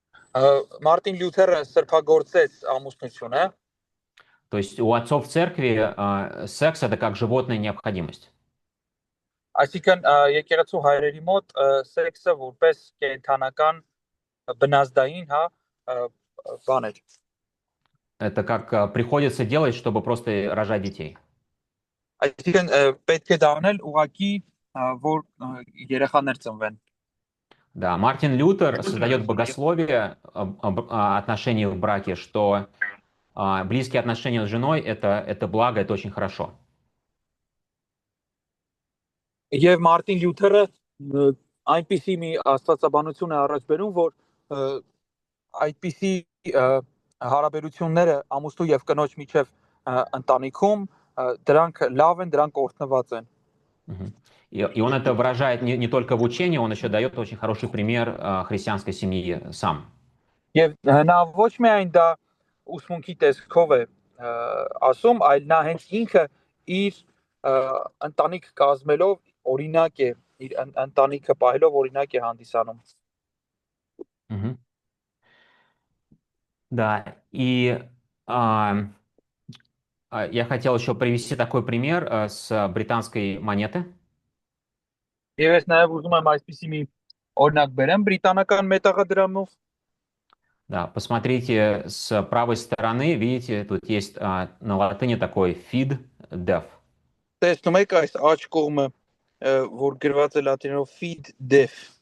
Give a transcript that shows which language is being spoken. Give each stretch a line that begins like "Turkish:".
Armenian: Մարտին Լյութերը սրբագործեց ամուսնությունը։
Russian: То есть у отцов церкви секс — это как животная необходимость.
Armenian: Այսինքն եկեղեցու հայրերի мот սեքսը որպես կենթանական բնազդային, բան է։
Russian: Это как приходится делать, чтобы просто рожать детей.
Armenian: Այսինքն պետք է դառնել ուղակի որ երեխաներ ծնվեն։
Russian: Да, Мартин Лютер создает богословие отношений в браке, что близкие отношения с женой — это благо, это очень хорошо.
Armenian: Եվ Մարտին Լյութերը այնպիսի մի աստվածաբանություն է առաջ բերում, որ այդպիսի հարաբերությունները ամուսնու եւ կնոջ միջև ընտանիքում դրանք լավ են, դրանք օրհնված են։
Russian: И он это выражает не только в учении, он еще дает очень хороший пример христианской семьи сам.
Armenian: Եվ նա ոչ միայն դա ուսմունքի տեսքով է ասում, այլ նա հենց ինքը իր ընտանիք կազմելով օրինակ է, իր ընտանիքը պահելով օրինակ է հանդիսանում։
Russian: Да, и я хотел еще привести такой пример с британской монеты.
Armenian: Եվ ես նաև ուզում եմ այսպիսի մի օրինակ բերեմ բրիտանական մետաղադրամով։
Russian: Да, посмотрите с правой стороны, видите, тут есть на латыни такой feed def.
Armenian: Տեսնում եք այս աջ կողմը, որ գրված է լատիներով feed def